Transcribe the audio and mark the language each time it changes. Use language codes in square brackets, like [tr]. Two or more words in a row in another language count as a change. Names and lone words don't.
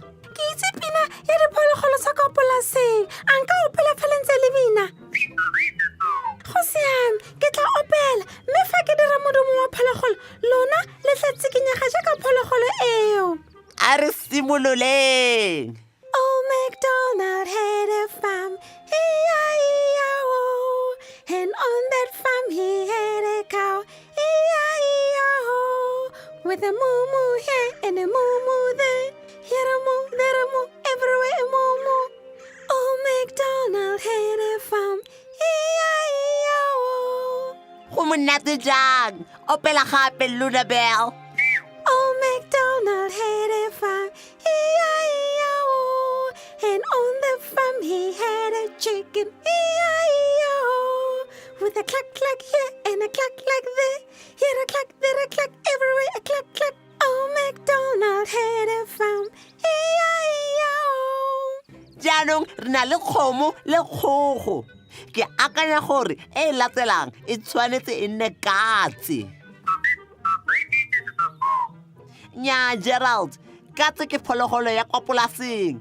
[tn] Ke itse pina ya diphologolo tsa kwa polaseng. A nka opela fa le ntse le bina? Go siame, ke tla opela, mme fa ke dira modumo wa phologolo, lona le tla tsikinyega jaaka phologolo eo. A re simololeng. [en] Old MacDonald had a farm, E-I-E-I-O. And on that farm he had a cow, E-I-E-I-O. With a moo-moo here and a moo-moo there. Here a moo, there a moo, everywhere a moo-moo. Old MacDonald had a farm, E-I-E-I-O. [tn] Go monate jang. Opela gape Lunabelle. [en] Old MacDonald had a farm, E-I-E-I-O. And on the farm he had a chicken, E-I-E-I-O. With a cluck here and a cluck there. Here a cluck, there a cluck, everywhere a cluck cluck. Old MacDonald had a farm, E-I-E-I-O. [tn] jaanong re na le kgomo le kgogo ke akanya gore e latelang e tshwanetse e nne katse. Nya Gerald, katse ke phologolo ya kwa polaseng.